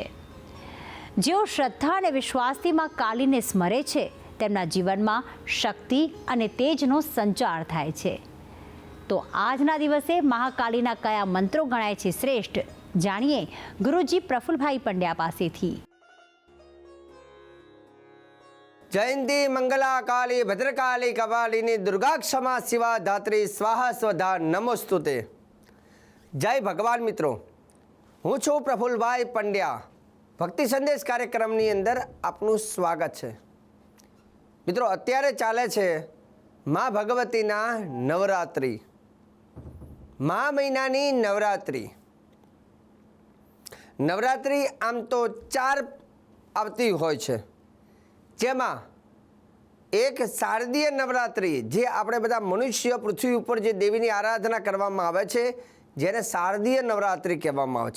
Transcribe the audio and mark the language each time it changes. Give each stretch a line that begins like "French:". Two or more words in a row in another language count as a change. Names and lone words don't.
Gujarati: જેઓ શ્રદ્ધા અને વિશ્વાસથી માં કાલીને સ્મરે છે, તેમના જીવનમાં શક્તિ અને તેજનો સંચાર થાય છે। તો આજના દિવસે મહાકાલીના કયા મંત્રો ગણાય છે શ્રેષ્ઠ, જાણીએ ગુરુજી પ્રફુલભાઈ પંડ્યા પાસેથી।
Sanskrit: जयंती मंगला काली भद्रकाली कपालिनी दुर्गा क्षमा शिवा धात्री स्वाहा स्वधा नमोस्तुते।
Gujarati: જય ભગવાન મિત્રો, હું છું પ્રફુલભાઈ પંડ્યા। ભક્તિ સંદેશ કાર્યક્રમની અંદર આપનું સ્વાગત છે। મિત્રો, અત્યારે ચાલે છે મા ભગવતીના નવરાત્રિ, મા મહિનાની નવરાત્રિ। નવરાત્રિ આમ તો 4 આવતી હોય છે, જેમાં એક શારદીય નવરાત્રિ, જે આપણે બધા મનુષ્ય પૃથ્વી ઉપર જે દેવીની આરાધના કરવામાં આવે છે, જેને શારદીય નવરાત્રિ કહેવામાં આવે છે।